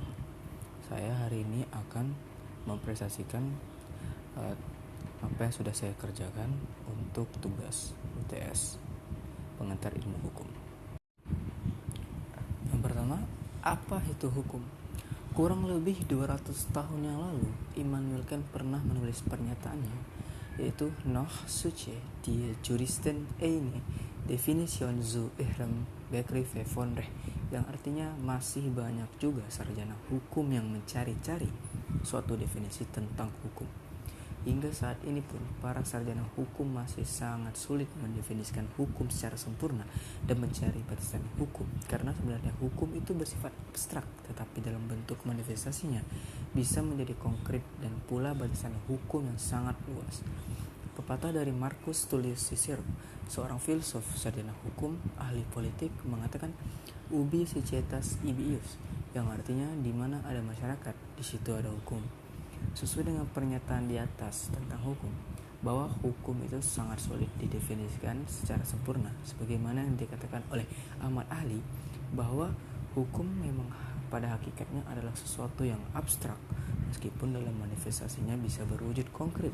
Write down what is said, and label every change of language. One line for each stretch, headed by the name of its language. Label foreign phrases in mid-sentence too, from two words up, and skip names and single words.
Indonesian: Saya hari ini akan mempresentasikan apa yang sudah saya kerjakan untuk tugas UTS pengantar ilmu hukum. Yang pertama, apa itu hukum? Kurang lebih 200 tahun yang lalu, Immanuel Kant pernah menulis pernyataannya, yaitu
German: Noch suche die Juristen eine Definition zu ihrem Begriff von Recht,
Indonesian: yang artinya masih banyak juga sarjana hukum yang mencari-cari suatu definisi tentang hukum. Hingga saat ini pun, para sarjana hukum masih sangat sulit mendefinisikan hukum secara sempurna dan mencari batasan hukum, karena sebenarnya hukum itu bersifat abstrak, tetapi dalam bentuk manifestasinya bisa menjadi konkret dan pula batasan hukum yang sangat luas. Pepatah dari Marcus Tullius Cicero, seorang filsuf sarjana hukum, ahli politik, mengatakan
Latin: ubi societas ibi ius,
Indonesian: yang artinya di mana ada masyarakat, di situ ada hukum. Sesuai dengan pernyataan di atas tentang hukum, bahwa hukum itu sangat sulit didefinisikan secara sempurna, sebagaimana yang dikatakan oleh Ahmad Ali, bahwa hukum memang pada hakikatnya adalah sesuatu yang abstrak, meskipun dalam manifestasinya bisa berwujud konkret.